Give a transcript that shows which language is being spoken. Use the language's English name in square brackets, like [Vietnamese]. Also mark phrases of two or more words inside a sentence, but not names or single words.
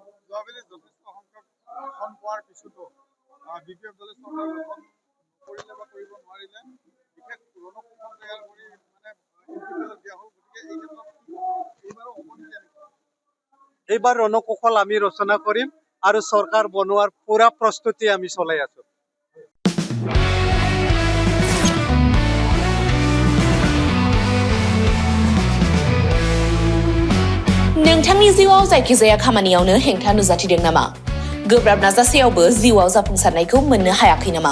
[Assamese] এইবাৰ ৰণকৌশল আমি ৰচনা কৰিম আৰু চৰকাৰ বনোৱাৰ পুৰা প্ৰস্তুতি আমি চলাই আছোঁ। [Bodo] नोंथांनि जिउआव जायखिजाया खामानियावनो हेंथा नुजाथिदों नामा? गोब्राब नाजासेयावबो जिउआव जाफुंसारनायखौ मोननो हायाखै नामा?